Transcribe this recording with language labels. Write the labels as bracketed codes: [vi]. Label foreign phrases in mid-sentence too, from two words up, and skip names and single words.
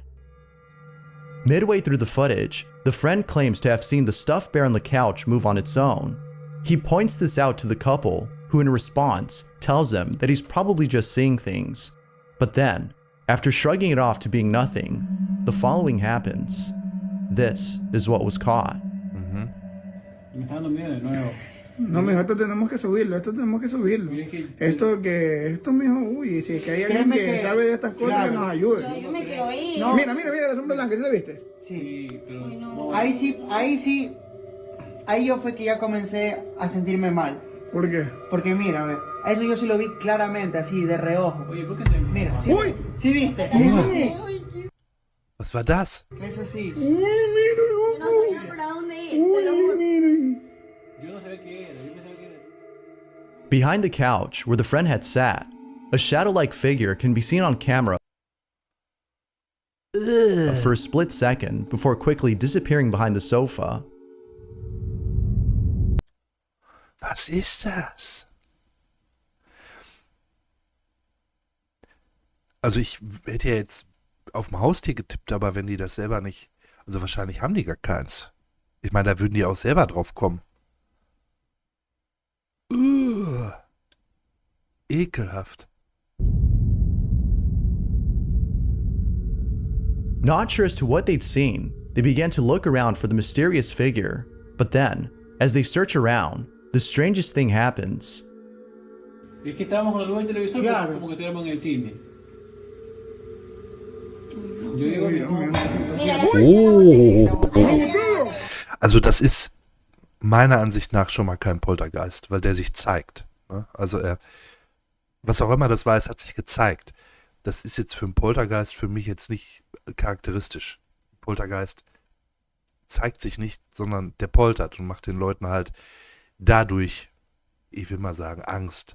[en] Midway through the footage, the friend claims to have seen the stuffed bear on the couch move on its own. He points this out to the couple, who in response tells him that he's probably just seeing things. But then, after shrugging it off to being nothing, the following happens. This is what was caught. [es] Me está dando miedo de nuevo. No, mijo, esto tenemos que subirlo. Esto, mijo, uy, si es que hay alguien que sabe de estas cosas, que nos ayude. Yo me quiero ir. No. Mira, la sombra blanca, ¿sí la viste? Sí, pero... No. Ahí sí, ahí yo fue que ya comencé a sentirme mal. ¿Por qué? Porque mira, a ver, a eso yo sí lo vi claramente, así, de reojo. Oye, ¿por qué se me... Mira, sí, Uy. sí viste, eso sí, [de] Was war das? [es] eso sí. Uy, mira, Yo no sabía para dónde ir. Te lo uy, juro. miren. Yo no sabía qué era, yo pensaba que era... [en] Behind the couch where the friend had sat, a shadow-like figure can be seen on camera for a split second before quickly disappearing behind the sofa. [de] Was ist das? Also ich hätte ja jetzt auf dem Haustier getippt, aber wenn die das selber nicht... Also wahrscheinlich haben die gar keins. Ich meine, da würden die auch selber drauf kommen. Ekelhaft. [en] Not sure as to what they'd seen, they began to look around for the mysterious figure. But then, as they search around, the strangest thing happens. [es] Es que estábamos con la luz del televisor, Claro. como que estuviéramos en el cine. Yo digo, Mira, [de] Also das ist meiner Ansicht nach schon mal kein Poltergeist, weil der sich zeigt. Ne? Also was auch immer das war, es hat sich gezeigt. Das ist jetzt für einen Poltergeist für mich jetzt nicht charakteristisch. Poltergeist zeigt sich nicht, sondern der poltert und macht den Leuten halt dadurch, ich will mal sagen, Angst.